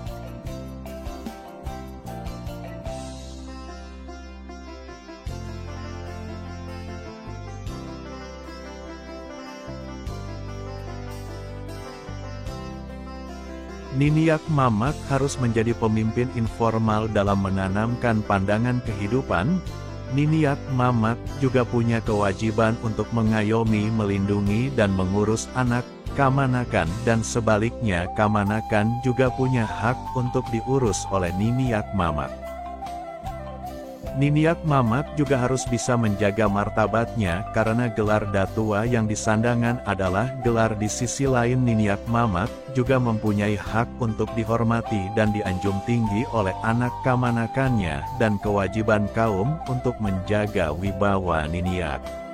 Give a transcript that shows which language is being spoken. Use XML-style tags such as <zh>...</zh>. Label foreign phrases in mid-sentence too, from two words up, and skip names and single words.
<id>Niniak mamak harus menjadi pemimpin informal dalam menanamkan pandangan kehidupan. Niniak mamak juga punya kewajiban untuk mengayomi, melindungi dan mengurus anak, kamanakan dan sebaliknya kamanakan juga punya hak untuk diurus oleh niniak mamak. Niniak mamak juga harus bisa menjaga martabatnya karena gelar datua yang disandangan adalah gelar di sisi lain niniak mamak juga mempunyai hak untuk dihormati dan dianjung tinggi oleh anak kamanakannya dan kewajiban kaum untuk menjaga wibawa niniak.</id>